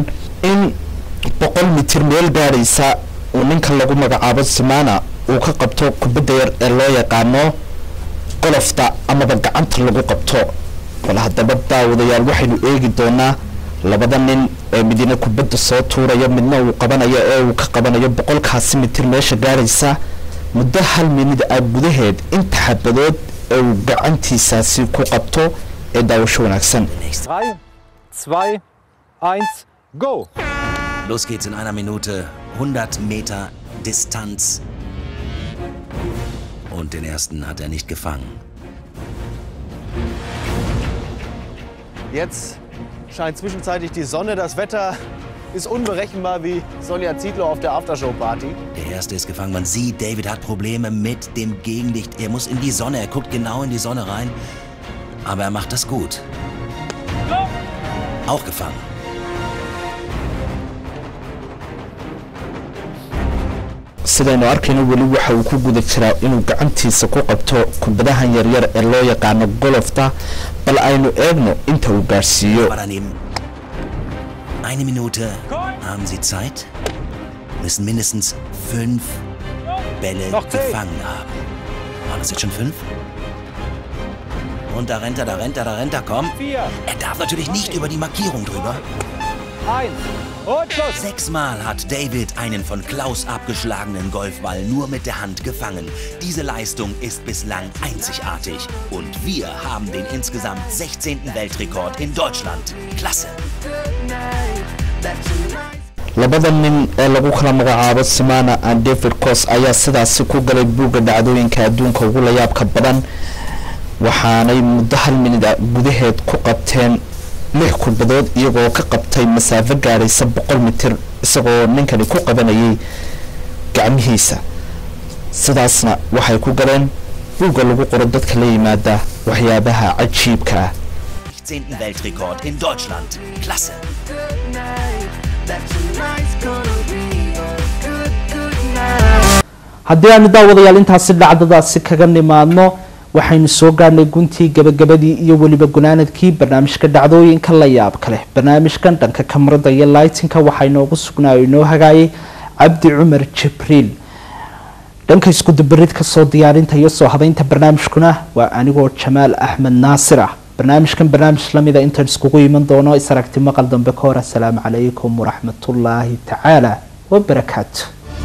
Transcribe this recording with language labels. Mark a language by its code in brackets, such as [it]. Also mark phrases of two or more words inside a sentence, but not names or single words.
[so] in 100 mitir meel gaaraysa oo ninka lagu magacaabo Simona uu ka qabto kubadda yar ee loo yaqaano golfta ama gacanta lagu qabto wala hadaba daawadayaal waxaynu eegi doonaa labada nin ee midina kubadda soo tuuraya midna uu qabanayo ee uu ka qabanayo 100 mitir meesha gaaraysa muddo 1 minute ah gudaheed inta xabadood ee uu gacantiisaasi ku qabto ee daawasho wanaagsan [en] 3 2 1 go [de] Los geht's in einer Minute 100 Meter Distanz und den ersten hat er nicht gefangen. Jetzt scheint zwischenzeitlich die Sonne. Das Wetter ist unberechenbar wie Sonja Zietlow auf der Aftershow-Party. Der erste ist gefangen. Man sieht, David hat Probleme mit dem Gegenlicht. Er muss in die Sonne. Er guckt genau in die Sonne rein. Aber er macht das gut. Auch gefangen. [so] sidaynu arkayno weli waxa uu ku guda jiraa inuu gacantiisa ku qabto kubadahan yaryar ee loo yaqaano golfta bal aynu eegno inta uu gaarsiiyo [de] Eine Minute haben Sie Zeit, müssen mindestens 5 Bälle gefangen haben. Waren es jetzt schon 5? Und da rennt er, komm. Er darf natürlich nicht über die Markierung drüber. 1 und los! 6-mal hat David einen von Klaus abgeschlagenen Golfball nur mit der Hand gefangen. Diese Leistung ist bislang einzigartig. Und wir haben den insgesamt 16. Weltrekord in Deutschland. Klasse! [so] labada nin ee lagu kala magacaabo Simona and David Kos ayaa sidaas ku galay buuga dhacdooyinka adduunka ugu la yaabka badan waxaanay muddo 1 minute gudaheed ku qabteen 6 kubadood iyagoo ka qabtay masaafo gaaraysa 100 mitir isagoo ninkani ku qabanayay gacmihiisa sidaasna waxay ku galeen buuga lagu qoro dadka la yimaada waxyaabaha cajiibka ah [de] 16. Weltrekord in Deutschland. Klasse! [so] haddii aanu daawadayaal intaasi dhacdadaasi kaga nimaadno waxaynu soo gaarnay guntii gabagabadii iyo weliba gunaanadkii barnaamijka dhacdooyinka la yaab kale barnaamijkan dhanka kamarada iyo lightinka waxaa inoogu sugnaayo inoo hagaayay cabdi cumar jibriil dhanka isku dabaridka soo diyaarinta iyo soo hadaynta barnaamijkuna waa anigoo jamaal axmed naasir ah barnaamijkan barnaamij lamida intaan iskugu iman doono is aragti maqal dambe ka hor [ar] السلام عليكم ورحمة الله تعالى وبركاته